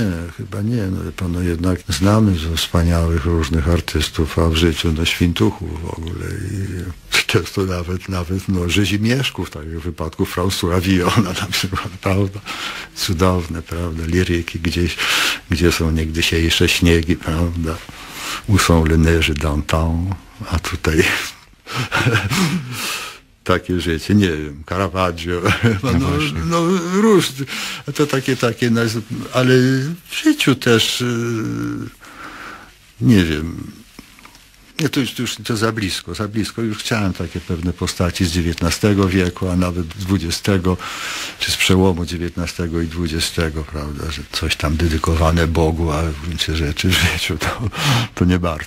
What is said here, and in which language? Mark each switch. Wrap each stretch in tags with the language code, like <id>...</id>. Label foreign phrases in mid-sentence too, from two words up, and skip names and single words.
<pl>No jednak znamy wspaniałych różnych artystów, a w życiu świntuchów w ogóle. I często nawet rzezimieszków, tak jak w wypadku Françoisa Villona na przykład, prawda? Cudowne, prawda? Liryki gdzieś, gdzie są niegdysiejsze śniegi, prawda?</pl> <fr>Où sont les neiges d'antan,</fr> <pl>a tutaj takie życie, nie wiem, Caravaggio, no różne, to takie, ale w życiu też, nie wiem, nie, to już to za blisko, już chciałem takie pewne postaci z XIX wieku, a nawet XX, czy z przełomu XIX i XX, prawda, że coś tam dedykowane Bogu, a w gruncie rzeczy w życiu to nie bardzo.</pl>